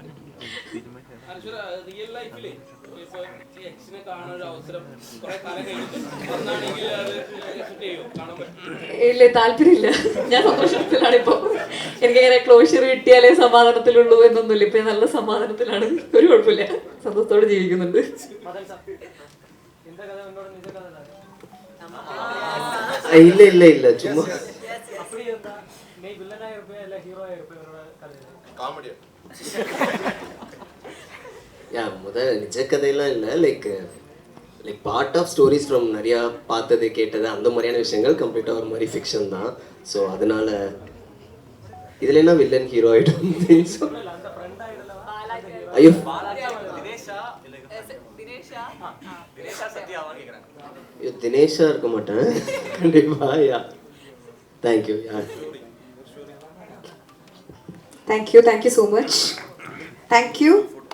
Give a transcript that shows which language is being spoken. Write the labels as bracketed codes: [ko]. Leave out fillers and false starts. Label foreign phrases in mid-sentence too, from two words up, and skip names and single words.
[ml] ഇല്ല, താല്പര്യമില്ല. ഞാൻ സന്തോഷത്തിലാണ് ഇപ്പോൾ. എനിക്കങ്ങനെ ക്ലോഷർ കിട്ടിയാലേ സമാധാനത്തിലുള്ളൂ എന്നൊന്നുമില്ല. ഇപ്പൊ നല്ല സമാധാനത്തിലാണ്, ഒരു കുഴപ്പമില്ല, സന്തോഷത്തോടെ ജീവിക്കുന്നുണ്ട്. [ta] இல்ல சும்மா முதல் நிஜ கதையெல்லாம் இல்லை. [en] like part of stories from [ta] நிறையா பார்த்தது கேட்டது அந்த மாதிரியான விஷயங்கள் கம்ப்ளீட்டாக ஒரு மாதிரி ஃபிக்ஷன் தான். ஸோ அதனால் இதில் என்ன வில்லன் ஹீரோ ஆகிடும் ஐயோ தினேஷா இருக்க மாட்டேன் கண்டிப்பா யா தேங்க்யூ யா [en] Thank you so much. Thank you.